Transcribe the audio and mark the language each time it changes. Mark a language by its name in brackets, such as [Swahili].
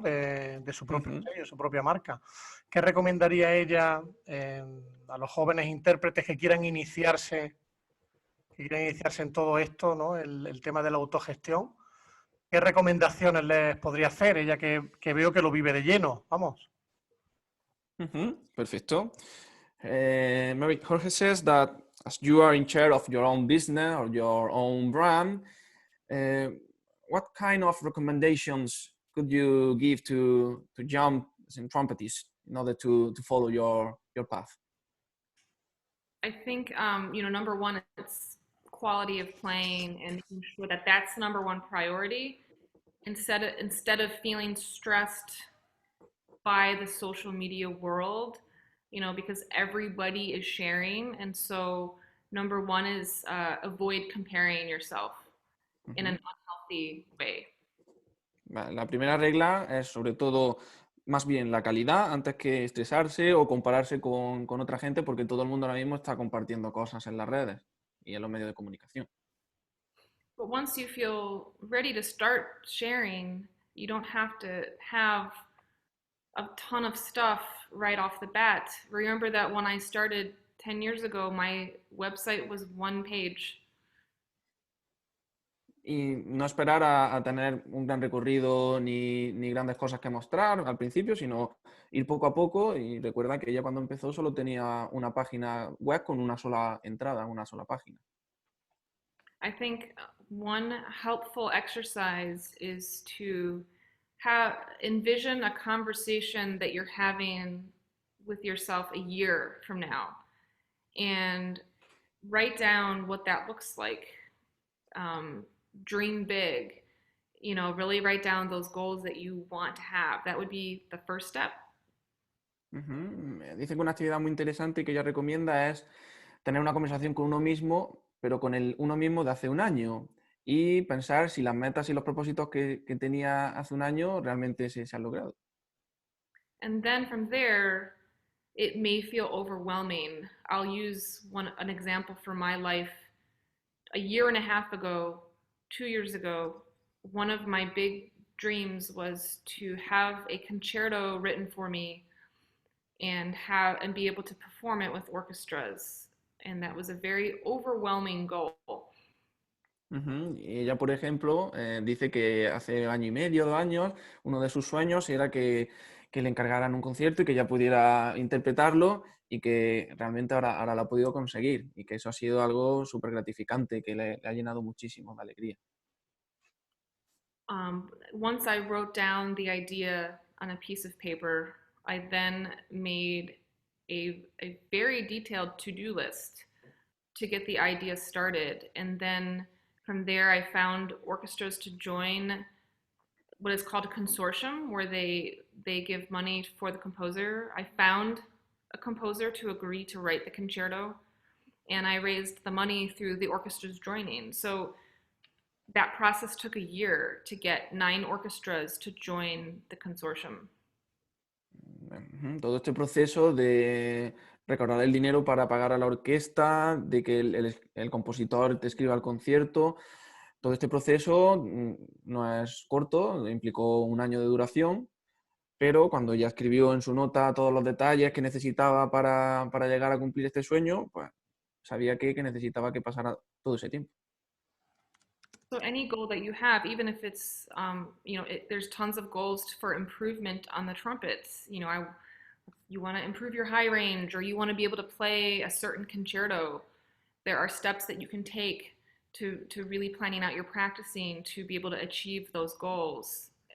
[Spanish] de su propio sello, su propia marca. ¿Qué recomendaría ella a los jóvenes intérpretes que quieran iniciarse en todo esto, ¿no? El tema de la autogestión? ¿Qué recomendaciones les podría hacer ella que veo que lo vive de lleno? Vamos. Perfecto. [English] Mary Jorge says that as you are in charge of your own business or your own brand, what kind of recommendations could you give to young trumpetists in order to follow your path? I think, number one, it's quality of playing and making sure that that's number one priority. Instead of feeling stressed by the social media world, because everybody is sharing. And so number one is avoid comparing yourself in an unhealthy way. [Spanish] La primera regla es sobre todo más bien la calidad antes que estresarse o compararse con otra gente, porque todo el mundo ahora mismo está compartiendo cosas en las redes y en los medios de comunicación. [English] But once you feel ready to start sharing, you don't have to have a ton of stuff right off the bat. Remember that when I started 10 years ago, my website was one page. [Spanish] Y no esperar a tener un gran recorrido ni grandes cosas que mostrar al principio, sino ir poco a poco. Y recuerda que ella cuando empezó solo tenía una página web con una sola entrada, una sola página. [English] I think one helpful exercise is to envision a conversation that you're having with yourself a year from now and write down what that looks like. Dream big, really write down those goals that you want to have. That would be the first step. [Spanish] Dice que una actividad muy interesante que ella recomienda es tener una conversación con uno mismo, pero con el uno mismo de hace un año, y pensar si las metas y los propósitos que tenía hace un año realmente se han logrado. [English] And then from there, it may feel overwhelming. I'll use an example from my life. A year and a half ago, 2 years ago, one of my big dreams was to have a concerto written for me and be able to perform it with orchestras. And that was a very overwhelming goal. [Spanish] Y ella, por ejemplo, dice que hace año y medio, 2 años, uno de sus sueños era que le encargaran un concierto y que ella pudiera interpretarlo y que realmente ahora lo ha podido conseguir y que eso ha sido algo súper gratificante, que le ha llenado muchísimo de alegría. [English] Once I wrote down the idea on a piece of paper, I then made a very detailed to-do list to get the idea started. And then from there, I found orchestras to join what is called a consortium, where they give money for the composer. I found a composer to agree to write the concerto, and I raised the money through the orchestra's joining. So that process took a year to get 9 orchestras to join the consortium. [Spanish] Todo este proceso de recaudar el dinero para pagar a la orquesta, de que el compositor te escriba el concierto, todo este proceso no es corto, implicó un año de duración, pero cuando ya escribió en su nota todos los detalles que necesitaba para llegar a cumplir este sueño, pues sabía que necesitaba que pasara todo ese tiempo. [English] So any goal that you have, even if it's, there's tons of goals for improvement on the trumpets. You want to improve your high range, or you want to be able to play a certain concerto. There are steps that you can take to really planning out your practicing to be able to achieve those goals.